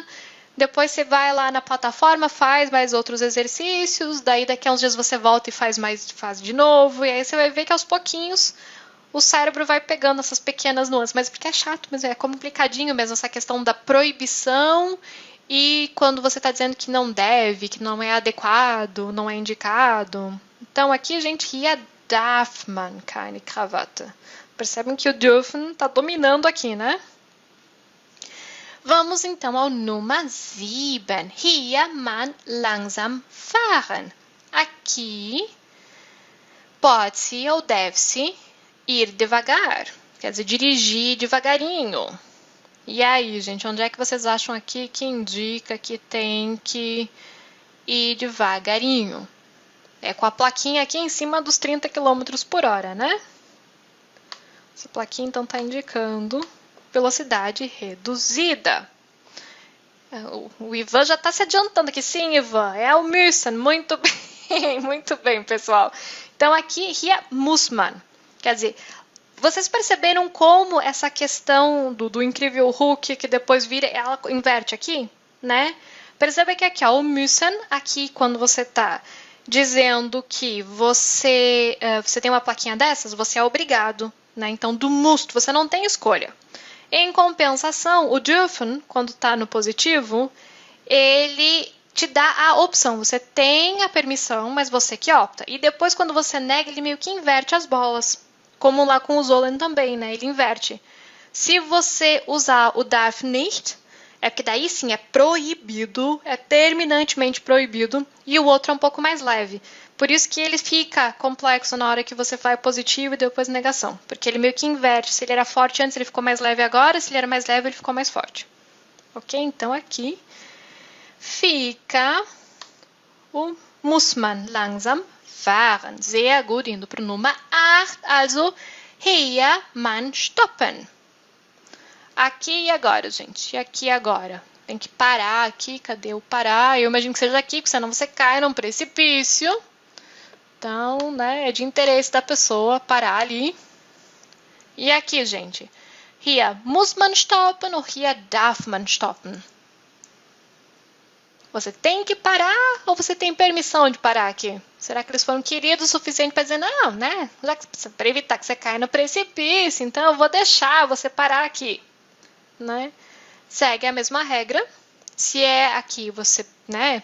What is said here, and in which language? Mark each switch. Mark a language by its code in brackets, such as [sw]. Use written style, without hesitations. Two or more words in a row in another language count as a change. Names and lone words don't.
[pt] Depois você vai lá na plataforma, faz mais outros exercícios, daí daqui a uns dias você volta e faz de novo, e aí você vai ver que aos pouquinhos o cérebro vai pegando essas pequenas nuances, mas porque é chato, mas é complicadinho mesmo essa questão da proibição e quando você está dizendo que não deve, que não é adequado, não é indicado. Então aqui, gente, [de] hier darf man keine Krawatte. [pt] Percebem que o dürfen está dominando aqui, né? Vamos então ao Nummer 7. [de] Hier man langsam fahren. [pt] Aqui pode-se ou deve-se ir devagar. Quer dizer, dirigir devagarinho. E aí, gente, onde é que vocês acham aqui que indica que tem que ir devagarinho? É com a plaquinha aqui em cima dos 30 km por hora, né? Essa plaquinha, então, está indicando velocidade reduzida. O Ivan já está se adiantando aqui. Sim, Ivan, é o müssen. Muito bem, pessoal. Então, aqui, [de] hier muss man. [pt] Quer dizer, vocês perceberam como essa questão do incrível Hulk, que depois vira, ela inverte aqui, né? Perceba que aqui, ó, o müssen, aqui, quando você está dizendo que você tem uma plaquinha dessas, você é obrigado. Né? Então, do musst, você não tem escolha. Em compensação, o dürfen, quando está no positivo, ele te dá a opção. Você tem a permissão, mas você que opta. E depois, quando você nega, ele meio que inverte as bolas. Como lá com o Zolan também, né? Ele inverte. Se você usar o [de] darf nicht, [pt] É porque daí sim é proibido, é terminantemente proibido, e o outro é um pouco mais leve. Por isso que ele fica complexo na hora que você vai positivo e depois negação. Porque ele meio que inverte. Se ele era forte antes, ele ficou mais leve agora. Se ele era mais leve, ele ficou mais forte. Ok? Então aqui fica o [de] muss man langsam fahren. Sehr gut, [pt] indo para o [de] Nummer 8. Also, hier man stoppen. [pt] Aqui e agora, gente. E aqui e agora. Tem que parar aqui. Cadê o parar? Eu imagino que seja aqui, porque senão você cai num precipício. Então, né, é de interesse da pessoa parar ali. E aqui, gente. [de] Hier muss man stoppen ou hier darf man stoppen? [pt] Você tem que parar ou você tem permissão de parar aqui? Será que eles foram queridos o suficiente para dizer, não, né? Para evitar que você caia no precipício, então eu vou deixar você parar aqui. Né? Segue a mesma regra. Se é aqui, você, né?